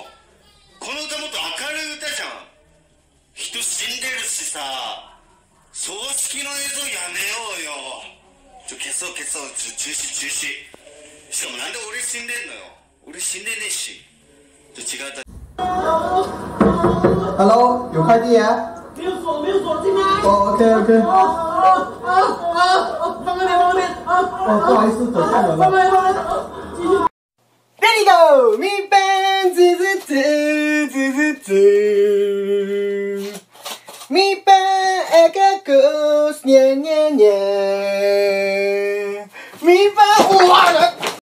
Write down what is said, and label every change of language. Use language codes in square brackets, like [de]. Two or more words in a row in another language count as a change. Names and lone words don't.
[ja] この歌もっと明るい歌じゃん。人死んでるしさ、葬式の映像やめようよ。消そう消そう、中止中止。しかもなんで俺死んでんのよ。俺死んでねえし。違った。 [zh] Hello， 有快递啊？没有锁，没有锁，进来。哦 ， [en] OK OK。 [zh] 放那边，放那边。哦，不好意思，走错门了。放那边，放那边。继续。 Ready go，mi pen 滋滋滋滋滋滋，mi pen agakus念念念，mi pen 哇的。